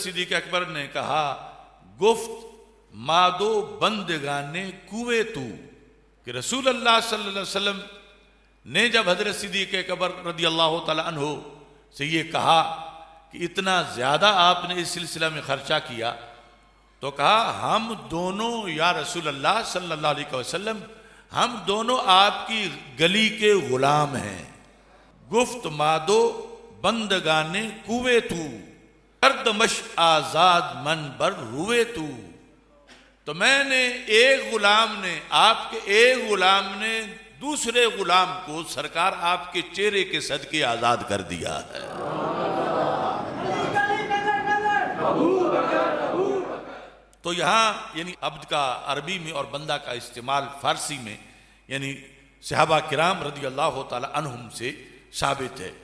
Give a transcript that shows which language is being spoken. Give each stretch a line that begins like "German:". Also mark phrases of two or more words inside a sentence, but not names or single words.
Urdu: صدیق اکبر نے کہا
Persian: گفت مادو بندگانے کوے تو،
Urdu: کہ رسول اللہ صلی اللہ علیہ وسلم نے جب حضرت صدیق اکبر رضی اللہ تعالی عنہ سے یہ کہا کہ اتنا زیادہ آپ نے اس سلسلہ میں خرچہ کیا، تو کہا ہم دونوں یا رسول اللہ صلی اللہ علیہ وسلم ہم دونوں آپ کی گلی کے غلام ہیں.
Persian: گفت مادو بندگانے کوے تو کردمش آزاد من بر روے تو
Urdu: میں نے ایک غلام نے آپ کے ایک غلام نے دوسرے غلام کو سرکار آپ کے چہرے کے صدقے آزاد کر دیا ہے. تو یہاں یعنی عبد کا عربی میں اور بندہ کا استعمال فارسی میں یعنی صحابہ کرام رضی اللہ تعالی عنہم سے ثابت ہے.